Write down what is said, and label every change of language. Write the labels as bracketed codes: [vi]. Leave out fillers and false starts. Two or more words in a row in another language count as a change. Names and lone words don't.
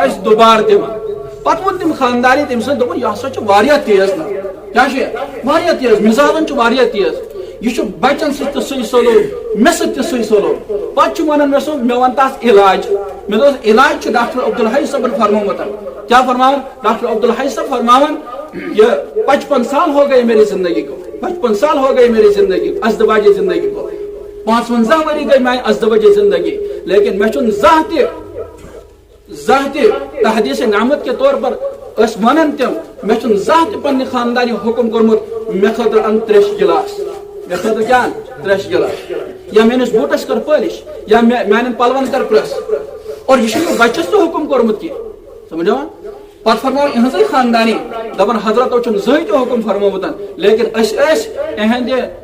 [ks] اسہِ دُبارٕ دِوان پتہٕ ووٚن تٔمۍ خاندانی تٔمۍ سٕنٛدۍ دوٚپُن یہِ ہسا چھُ واریاہ تیز نہ کیٛاہ چھُ واریاہ تیز مِزازن چھُ واریاہ تیز یہ چھُ بچن سۭتۍ تہِ سُے سلوٗک مےٚ سۭتۍ تہِ سُے سلوٗک پتہٕ چھُ ونان مےٚ مےٚ ون تتھ علاج مےٚ دوٚپُس علاج چھُ ڈاکٹر عبدالحی صٲبن فرمومُت کیٛاہ فرماوان ڈاکٹر عبدالحی صٲب فرماوان [ur] یہ 55 سال ہو گئے میری زندگی کو 55 سال ہو گئے میری زندگی ازدواجی زندگی کو [ks] 55 ؤری گئی میانہِ ازدواجی زندگی لیکن مےٚ چھُنہٕ زانٛہہ تہِ [ur] تحدیث نعمت کے طور پر [ks] ٲسۍ ونان تِم مےٚ چھُنہٕ زانٛہہ تہِ پننہِ خاندانی حکم کوٚرمُت مےٚ خٲطرٕ ان 3 گلاس مےٚ خٲطرٕ کیٛاہ ان 3 گلاس یا میٲنِس بوٗٹس کر پٲلِش یا میانٮ۪ن پلون کر پریس اور یہ چھُنہٕ بچس تہِ حکم کوٚرمُت کینٛہہ سمجھا پتہٕ فرماو اِہنٛزٕے خاندانی دپان حضرتو چھُنہٕ زٕہٕنۍ تہِ حکم فرمومُت لیکن أسۍ ٲسۍ اِہنٛدِ